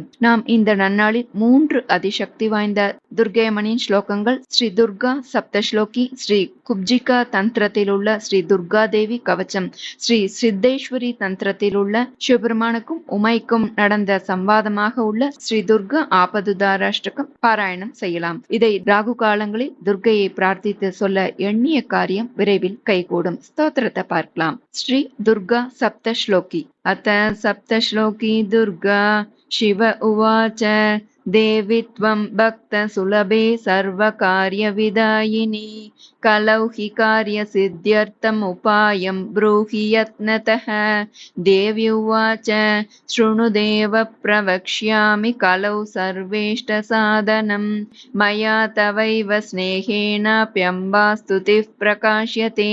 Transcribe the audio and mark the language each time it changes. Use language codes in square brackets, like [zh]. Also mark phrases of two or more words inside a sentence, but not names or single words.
[ta] நாம் இந்த நன்னாளில் 3 அதிசக்தி வாய்ந்த துர்க்கையம்மனின் ஸ்லோகங்கள் ஸ்ரீ துர்கா சப்தஸ்லோகி, ஸ்ரீ குப்ஜிகா தந்திரத்தில் உள்ள ஸ்ரீ துர்கா தேவி கவச்சம், ஸ்ரீ சித்தேஸ்வரி தந்திரத்தில் உள்ள சிவபெருமானுக்கும் உமைக்கும் நடந்த சம்வாதமாக உள்ள ஸ்ரீ துர்கா ஆபதுதாராஷ்டகம் பாராயணம் செய்யலாம். இதை ராகு காலங்களில் துர்க்கையை பிரார்த்தித்து சொல்ல எண்ணிய காரியம் விரைவில் கைகூடும். ஸ்தோத்திரத்தை பார்க்கலாம். ஸ்ரீ துர்கா சப்தஸ்லோகி. [sa] अथ सप्तश्लोकी दुर्गा शिव उवाच देवि त्वं भक्तसुलभे सर्वकार्यविदायिनी कलौ हि कार्यसिद्ध्यर्थमुपायं ब्रूहि यत्नतः। देवी उवाच शृणु देव प्रवक्ष्यामि कलौ सर्वेष्टसाधनं मया तवैव स्नेहेनाप्यम्बा स्तुतिः प्रकाश्यते।